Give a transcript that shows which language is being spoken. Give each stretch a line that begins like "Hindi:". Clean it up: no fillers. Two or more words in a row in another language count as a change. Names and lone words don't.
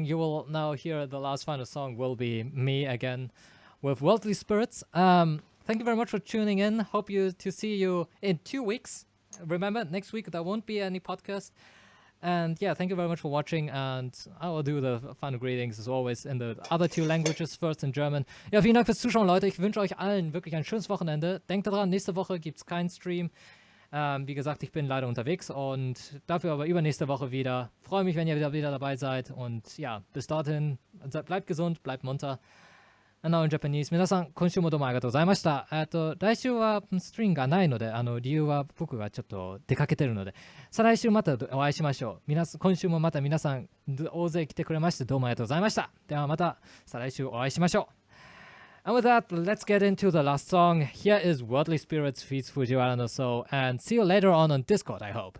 English: You will now hear the last final song will be me again with Worldly Spirits. Thank you very much for tuning in. Hope to see you in 2 weeks. Remember, next week there won't be any podcast. And yeah, thank you very much for watching, and I will do the final greetings as always in the other 2 languages, first in German.
German: Ja, vielen Dank fürs Zuschauen, Leute. Ich wünsche euch allen wirklich ein schönes Wochenende. Denkt daran, nächste Woche gibt es keinen Stream. Wie gesagt, ich bin leider unterwegs, und dafür aber übernächste Woche wieder. Freue mich, wenn ihr wieder dabei seid, und ja, bis dorthin, bleibt gesund, bleibt munter.
English: Now in Japanese.
Japanese: 皆さん、今週もどうもありがとうございました。来週はストリームがないので、理由は僕がちょっと出かけてるので、再来週またお会いしましょう。今週もまた皆さん、大勢来てくれまして、どうもありがとうございました。ではまた再来週お会いしましょう。
English: And with that, let's get into the last song. Here is Worldly Spirits feats Fujiwara no So, and see you later on Discord, I hope.